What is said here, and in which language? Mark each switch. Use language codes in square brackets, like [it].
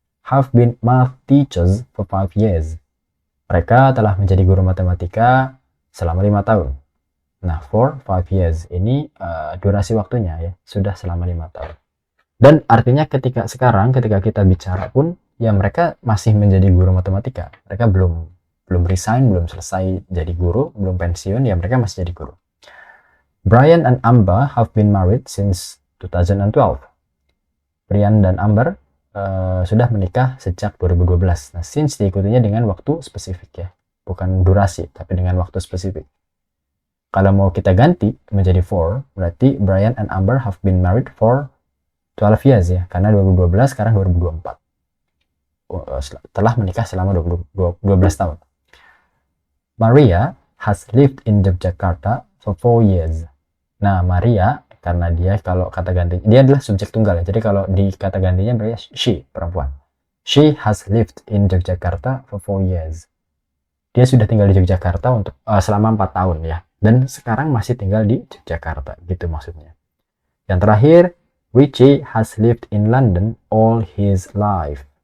[en] Have been math teachers for 5 years. [id] Mereka telah menjadi guru matematika selama 5 tahun. Nah, [en] for 5 years [id] ini durasi waktunya ya, sudah selama 5 tahun. Dan artinya ketika kita bicara pun ya mereka masih menjadi guru matematika. Mereka belum resign, belum selesai jadi guru, belum pensiun, ya mereka masih jadi guru. [en] Brian and Amber have been married since 2012. [id] Brian dan Amber sudah menikah sejak 2012. Nah, since diikutinya dengan waktu spesifik ya, bukan durasi, tapi dengan waktu spesifik. Kalau mau kita ganti menjadi for, berarti [en] Brian and Amber have been married for 12 years [id] ya, karena 2012 sekarang 2024. Telah menikah selama 12 tahun. [en] Maria has lived in Yogyakarta for 4 years. [id] Nah, Maria karena dia kalau kata ganti dia adalah subjek tunggal ya. Jadi kalau di kata gantinya berarti she, perempuan. [en] She has lived in Yogyakarta for 4 years. [id] Dia sudah tinggal di Yogyakarta untuk selama 4 tahun ya. Dan sekarang masih tinggal di Yogyakarta, gitu maksudnya. Yang terakhir, [en] Richie has lived in London all his life.